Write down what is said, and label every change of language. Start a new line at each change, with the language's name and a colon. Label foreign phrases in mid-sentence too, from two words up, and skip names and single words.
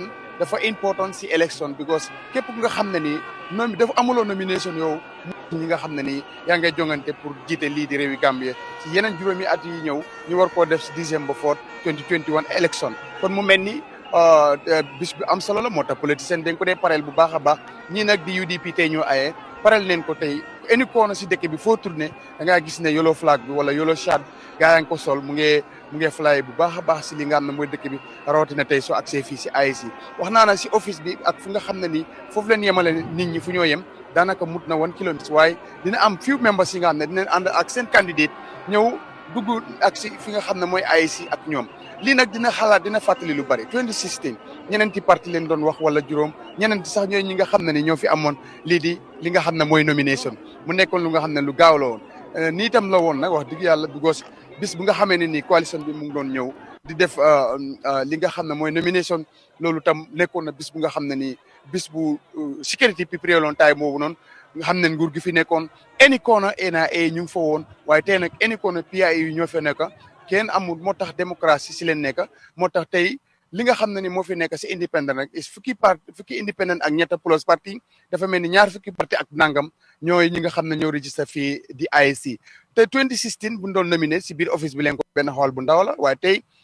Wolof: dafa important si
English: election because
Wolof: képp ku nga xam ne nii noonu dafa amuloo nomination yow ñi nga xam ne nii yaa ngay jongante pour jiite lii di réewi Gambie si yeneen juróomi at yi ñëw ñu war koo def si
English: December 4 2021 election
Wolof: kon mu mel ni bis bu am solo la moo tax politicien dañ ko dee pareel bu baax a baax ñii nag di UDP tey ñoo aye pareel neen ko tey
English: any corner
Wolof: si dëkk bi foo tourné da ngaa gis ne yellow flag bi wala yellow shad gaa yaa ngi ko sol mu ngi fly bu baax a baax si li nga xam ne mooy dëkk bi rawatina tey soo accès fii si IEC wax naa na si office bi ak fu nga xam ne nii foofu leen yemale nit ñi fu ñoo yem daanaka mut na 1 kilomètre waaye dina am
English: few members
Wolof: yi nga xam ne dinañ ànd ak seen candidate ñëw dugg ak si fi nga xam ne mooy IEC ak ñoom lii nag dina xalaat dina fàttali lu bari 2016 ñeneenti parti leen doon wax wala juróom ñeneenti sax ñooy ñi nga xam ne ni ñoo fi amoon lii di li nga xam ne mooy nomination mu nekkoon lu nga xam ne lu gaaw la woon nii tam la woon nag wax dëgg yàlla because bis bu nga xamee ne nii coalition bi mu ngi doon ñëw di def li nga xam ne mooy nomination loolu tam nekkoon na bis bu nga xam ne nii bis bu sécurité bi préloon taay moobu noonu nga xam ne nguur gi fi nekkoon
English: any corner
Wolof: NIA ñu ngi fa woon waaye tey nag
English: any corner
Wolof: PIA yu ñoo fa nekk kenn amul moo tax démocratie si leen nekk moo tax tey li nga xam ne ni moo fi nekk si indépendant rek fukki indépendant ak ñetta plus parti dafa mel ni ñaar fukki parti ak nangam ñooy ñi nga xam ne ñoo registré fii di IEC te 2016 bu ñu doon nominé si biir office bi leen ko benn xool bu ndaw la waaye tey